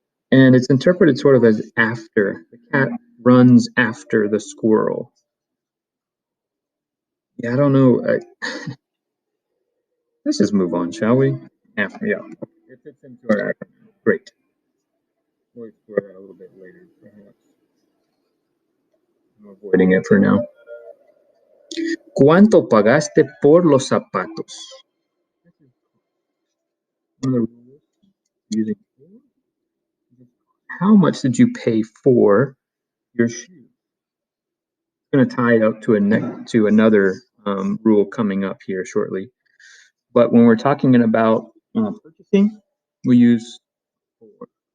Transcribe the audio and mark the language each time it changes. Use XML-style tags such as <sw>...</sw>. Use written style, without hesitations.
<en>And it's interpreted sort of as after. The cat runs after the squirrel. Yeah, I don't know. Let's just move on, shall we? After, yeah. It fits into our acronym. Great. We'll explore that a little bit later, perhaps. I'm avoiding it for now.</en> <es>¿Cuánto pagaste por los zapatos?</es> <en>One of the rules using how much did you pay for your shoes? I'm going to tie it up to another rule coming up here shortly. But when we're talking about purchasing, we use for.</en>